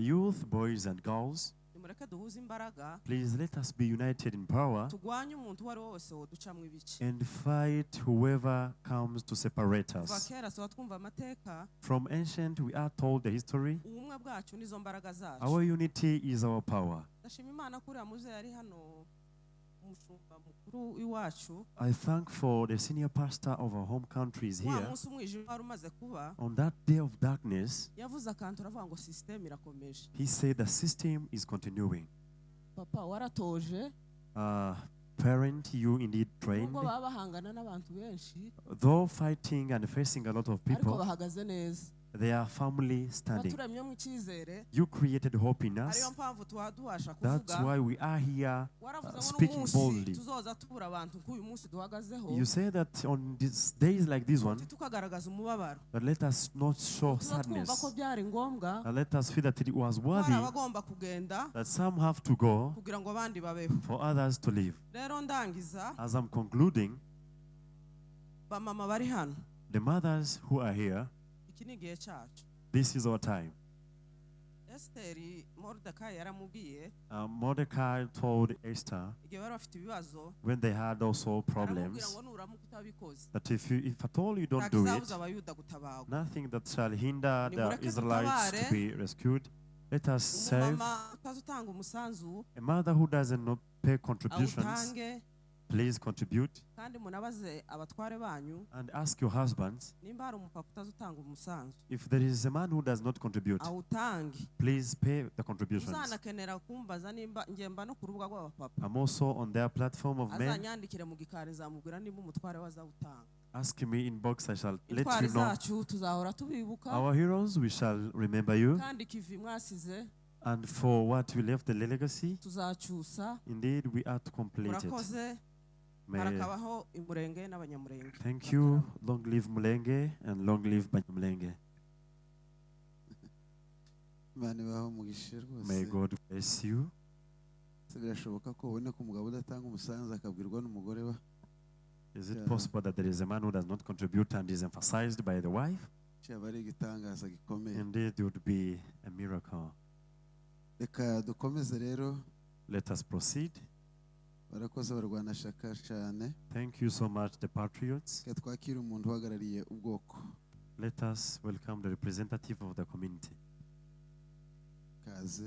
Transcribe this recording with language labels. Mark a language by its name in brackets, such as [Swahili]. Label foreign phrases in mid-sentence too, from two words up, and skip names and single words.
[English] youth, boys and girls. [Kinyarwanda] nimureke duhuze imbaraga [English] Please let us be united in power [Kinyarwanda] tugwanye umuntu uwo ari we wese woducamo ibice [English] and fight whoever comes to separate [Kinyarwanda] kuva [English] us. [Kinyarwanda] kera tuba twumva amateka [English] From ancient, we are told the history. [Kinyarwanda] ubumwe bwacu nizo mbaraga zacu [English] Our unity is our power. [Kinyarwanda] ndashima imana ko uriya muze yari hano umushumba mukuru iwacu [English] I thank for the senior pastor of our home country is [Kinyarwanda] wa [English] here. [Kinyarwanda] munsi umwijima wari umaze kuba [English] On that day of darkness, [Kinyarwanda] yavuze akantu aravuga ngo sisiteme irakomeje [English] he said the system is continuing. [Kinyarwanda] papa waratoje [English] Parent, you indeed trained. [Kinyarwanda] nubwo baba bahangana n'abantu benshi [English] Though fighting and facing a lot of [Kinyarwanda] ariko [English] people, [Kinyarwanda] bahagaze neza [English] they are firmly standing. [Kinyarwanda] baturemyemo icyizere [English] You created hope in [Kinyarwanda] ariyo [English] us. [Kinyarwanda] mpamvu tuba tubasha [English] That's [Kinyarwanda] kuvuga [English] why we are here [Kinyarwanda] waravuze ngo [English] speaking [Kinyarwanda] n'umunsi [English] boldly. [Kinyarwanda] tuzoza tubura abantu nk'uyu munsi duhagazeho [English] You say that on these days like this one, [Kinyarwanda] tukagaragaza umubabaro [English] but let us not show [Kinyarwanda] tuza twumva ko [English] sadness. [Kinyarwanda] byari ngombwa [English] And let us feel that it was [Kinyarwanda] hari [English] worthy [Kinyarwanda] abagomba kugenda [English] that some have to go [Kinyarwanda] kugira ngo abandi babeho [English] for others to live. [Kinyarwanda] rero ndangiza [English] As I'm concluding, [Kinyarwanda] bamama bari hano [English] the mothers who are here, [Kinyarwanda] iki ni igihe cyacu [English] this is our time. [Kinyarwanda] esiteri moridekayi yaramubwiye [English] Mordecai told Esther [Kinyarwanda] igihe bari bafite ibibazo [English] when they had also [Kinyarwanda] aramubwira [English] problems [Kinyarwanda] ngo nuramuka utabikoze [English] that if at all you don't [Kinyarwanda] nta [English] do [Kinyarwanda] kizabuza [English] it, [Kinyarwanda] abayuda gutabagwa [English] nothing that shall hinder the [Kinyarwanda] Nimureke [English] Israelites to [Kinyarwanda] dutabare. [English] be rescued. Let us save [Kinyarwanda] umumama utazi utanga umusanzu [English] a mother who doesn't not pay contributions. [Kinyarwanda] awutange [English] Please contribute [Kinyarwanda] kandi munabaze abatware banyu [English] and ask your husbands [Kinyarwanda] nimba hari umupapa utazi utanga umusanzu [English] if there is a man who does not contribute. [Kinyarwanda] awutange [English] Please pay the contributions. [Kinyarwanda] uzanakenera kumbaza nimba ngemba no ku rubuga rw'abapapa [English] I'm also on their platform of men. [Kinyarwanda] azanyandikire mu gikari zamubwira nimba umutware we azawutanga [English] Ask me inbox. I shall let [Kinyarwanda] intwari [English] you know. [Kinyarwanda] zacu tuzahora tubibuka [English] Our heroes, we shall remember you. [Kinyarwanda] kandi kivi mwasize [English] And for what we left the legacy, [Kinyarwanda] tuzacyusa [English] indeed we are to complete it. [Kinyarwanda] murakoze [English] May, [Kinyarwanda] harakabaho imurenge n'abanyamurenge [English] thank you. Long live Mulenge and long live Banyamulenge. [Kinyarwanda] Imana ibahe umugisha rwose. [English] May God bless you. [Kinyarwanda] Se birashoboka ko ubone ko umugabo udatanga umusanzu akabwirwa n'umugore we. [English] Is it possible that there is a man who does not contribute and is emphasized by the wife? [Kinyarwanda] Cyaba ari igitangaza gikomeye. [English] Indeed, it would be a miracle. [Kinyarwanda] Reka dukomeze rero. [English] Let us proceed. [Kinyarwanda] Barakoze barwanashaka cyane. [English] Thank you so much, the patriots. [Kinyarwanda] Reka twakire umuntu uhagarariye ubwoko. [English] Let us welcome the representative of the community. [Kinyarwanda] Kaze.